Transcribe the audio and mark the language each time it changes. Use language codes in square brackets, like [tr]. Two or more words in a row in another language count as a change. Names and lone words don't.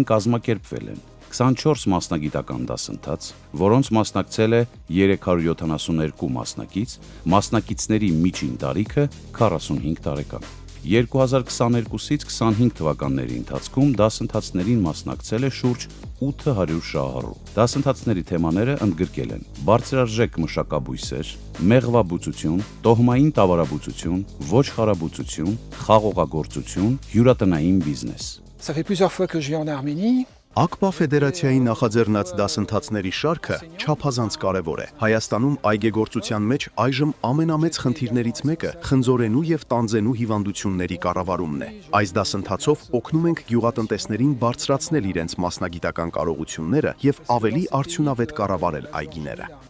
[hy] կազմակերպվել են 24 մասնագիտական դասընթաց, որոնց մասնակցել է 372 մասնակից, մասնակիցների միջին տարիքը 45 տարեկան։ 2022-ից 25 թվականների ընթացքում դասընթացներին մասնակցել է շուրջ 800 շահառու։ Դասընթացների թեմաները ընդգրկել են բարձրարժեք մշակաբույսեր, մեղվաբուծություն, տոհմային տավարաբուծություն, ոչխարաբուծություն, խաղողագործություն, հյուրատնային բիզնես։ [fr] Ça fait plusieurs fois que je vais en Arménie. [hy] ԱԳԲԱ ֆեդերացիայի նախաձեռնած դասընթացների շարքը չափազանց կարևոր է։ Հայաստանում այգեգործության մեջ այժմ ամենամեծ խնդիրներից մեկը խնձորենու եւ տանձենու հիվանդությունների կառավարումն է։ Այս դասընթացով օգնում ենք գյուղատնտեսներին բարձրացնել իրենց մասնագիտական կարողությունները եւ ավելի արդյունավետ կառավարել այգիները։